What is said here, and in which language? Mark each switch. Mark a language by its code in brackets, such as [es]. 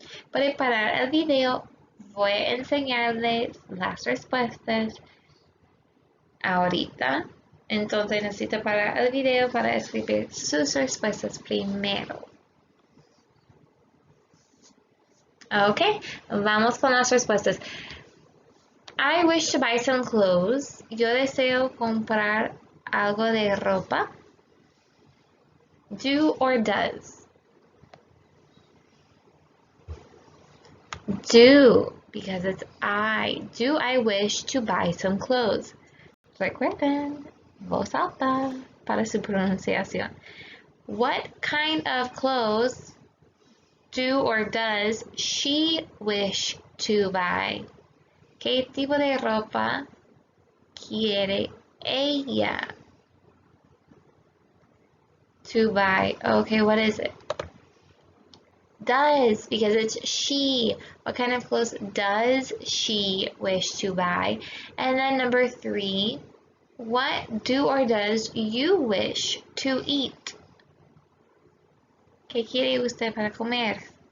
[es] Para parar el video, voy a enseñarles las respuestas ahorita. Entonces, necesito parar el video para escribir sus respuestas primero. Ok, vamos con las respuestas. [en] I wish to buy some clothes. [es] Yo deseo comprar algo de ropa. [en] Do or does? Do, because it's I. Do I wish to buy some clothes? [es] Recuerden, voz alta para su pronunciación. [en] What kind of clothes do or does she wish to buy? [es] ¿Qué tipo de ropa quiere ella [en] to buy? Okay, what is it? Does, because it's she. What kind of clothes does she wish to buy? And then number 3, what do or does you wish to eat? [es] ¿Qué quiere usted para comer?